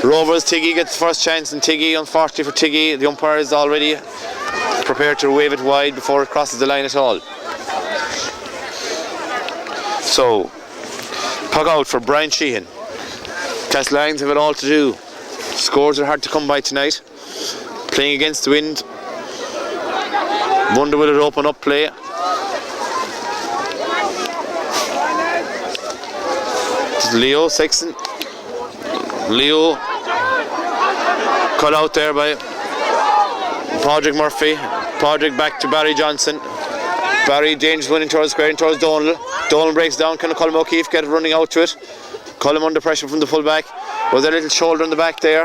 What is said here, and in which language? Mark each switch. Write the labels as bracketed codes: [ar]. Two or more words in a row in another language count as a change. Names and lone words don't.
[en] Rovers, Tiggy gets the first chance, and Tiggy, unfortunately for Tiggy, the umpire is already prepared to wave it wide before it crosses the line at all. So, puck out for Brian Sheehan. Castlelyons have it all to do. Scores are hard to come by tonight. Playing against the wind. Wonder will it open up play. Leo Sexton. Leo cut out there by Padraig Murphy. Padraig back to Barry Johnson. Barry dangerous winning towards square, towards Donald. Donald breaks down. Can Colm O'Keefe get running out to it? Colm under pressure from the full back. Was there a little shoulder in the back there?